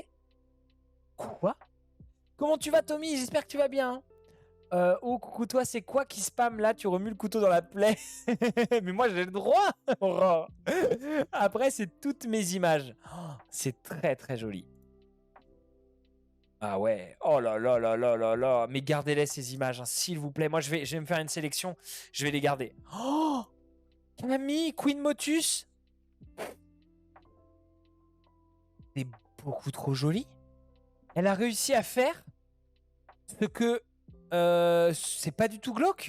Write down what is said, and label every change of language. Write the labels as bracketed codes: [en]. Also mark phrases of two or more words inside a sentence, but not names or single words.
[fr] Quoi? Comment tu vas, Tommy? J'espère que tu vas bien. Oh, coucou toi, c'est quoi qui spam là? Tu remues le couteau dans la plaie. Mais moi, j'ai le droit. Aurore. Après, c'est toutes mes images. Oh, c'est très, très joli. Ah ouais. Oh là là là là là là. Mais gardez-les ces images, hein, s'il vous plaît. Moi, je vais me faire une sélection. Je vais les garder. Oh, Camille, Queen Motus. C'est beaucoup trop joli. Elle a réussi à faire ce que c'est pas du tout glauque.